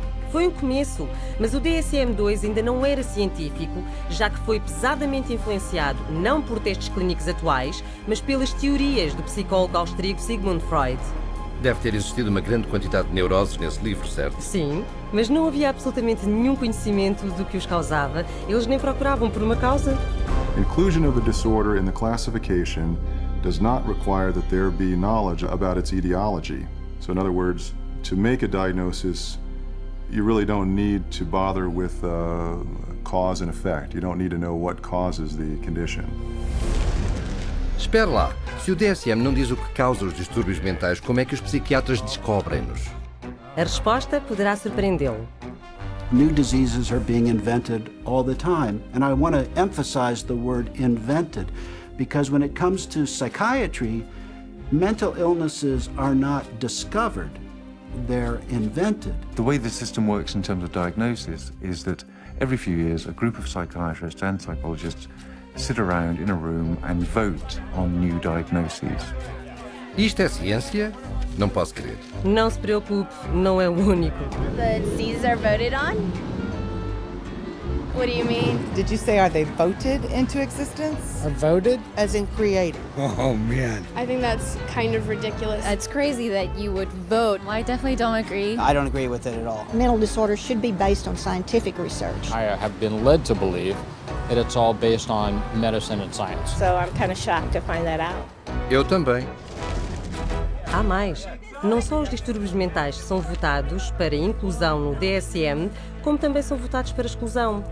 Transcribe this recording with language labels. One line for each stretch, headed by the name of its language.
Portuguese: Foi o começo, mas o DSM-2 ainda não era científico, já que foi pesadamente influenciado não por testes clínicos atuais, mas pelas teorias do psicólogo austríaco Sigmund Freud. Deve ter existido uma grande quantidade de neuroses nesse livro, certo? Sim, mas não havia absolutamente nenhum conhecimento do que os causava. Eles nem procuravam por uma causa.
English: Inclusion of a disorder in the classification does not require that there be knowledge about its etiology. So in other words, to make a diagnosis, you really don't need to bother with cause and effect. You don't need to know what causes the condition.
Portuguese: Espera lá, se o DSM não diz o que causa os distúrbios mentais, como é que os psiquiatras descobrem-nos? A resposta poderá surpreendê-lo.
English: New diseases are being invented all the time, and I want to emphasize the word invented, because when it comes to psychiatry, mental illnesses are not discovered. They're invented. The way the system works in terms of diagnosis is that every few years a group of psychiatrists and psychologists sit around in a room and vote on new diagnoses.
Portuguese: Isto é ciência? Não posso crer. Não se preocupe, não é o único.
English: The diseases are voted on? What do you mean? Did you say, are they voted into existence? Are voted? As in created. Oh, man. I think that's kind of ridiculous. It's crazy that you would vote. I definitely don't agree. I don't agree with it at all. Mental disorders should be based on scientific research. I have been led to believe that it's all based on medicine and science. So I'm kind of shocked to find that out.
Portuguese: Eu também. Há mais. Não só os distúrbios mentais são votados para inclusão no DSM, como também são votados para exclusão.